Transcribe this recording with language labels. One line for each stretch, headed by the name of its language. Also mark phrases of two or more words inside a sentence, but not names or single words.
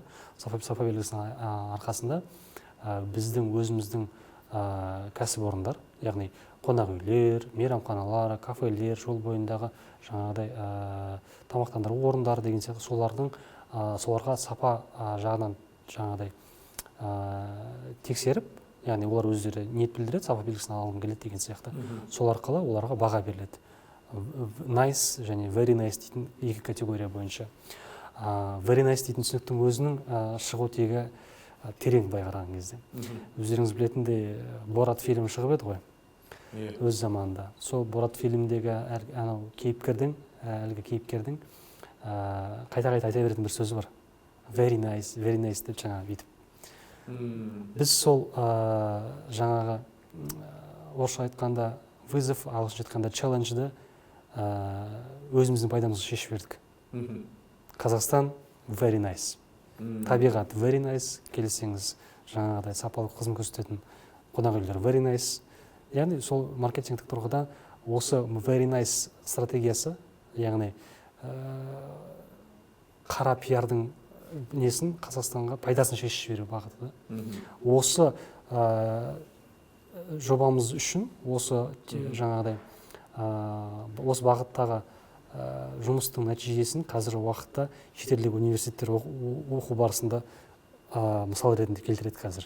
Kazakh: Сапа белгісінің арқасында біздің өзіміздің кәсіпорындар, яғни қонақ үйлер, мейрамханалар, кафелер, жол бойындағы жаңағыдай тамақтандыру орындары деген сияқты соларға сапа жағынан жаңағыдай тексеріп, яғни олар өздері ниет білдіреді, сапа белгісін алғым келеді деген сияқты. Сол арқылы оларға баға беріледі. Nice және
English: very nice
Kazakh: дейтін екі категория бойынша.
English: Very nice
Kazakh: дейтін түсініктің өзінің шығу тегі терең былай қараған кезде. Өздеріңіз білетіндей Борат фильмі шығып еді ғой, өз заманында. Сол Борат фильмдегі кейіпкердің қайта-қайта айта беретін бір сөзі бар.
English: Very nice
Kazakh: деп жаңағы бүйтіп. Біз сол жаңағы орысша айтқанда вызов, ағылшынша айтқанда челленджді өзіміздің пайдамызға шешіп бердік. Қазақстан
English: very nice.
Kazakh: Табиғат
English: very nice,
Kazakh: келсеңіз жаңағыдай сапалы қызмет көрсететін қонақ үйлер
English: very nice.
Kazakh: Яғни сол маркетингтік тұрғыда осы
English: very nice
Kazakh: стратегиясы, яғни қара пиардың несін Қазақстанға пайдасын шешіп жіберу бағыты да. Осы жобамыз үшін осы жаңағыдай осы бағыттағы жұмыстың нәтижесін қазіргі уақытта шетелдегі университеттер оқу барысында мысал ретінде келтіреді қазір.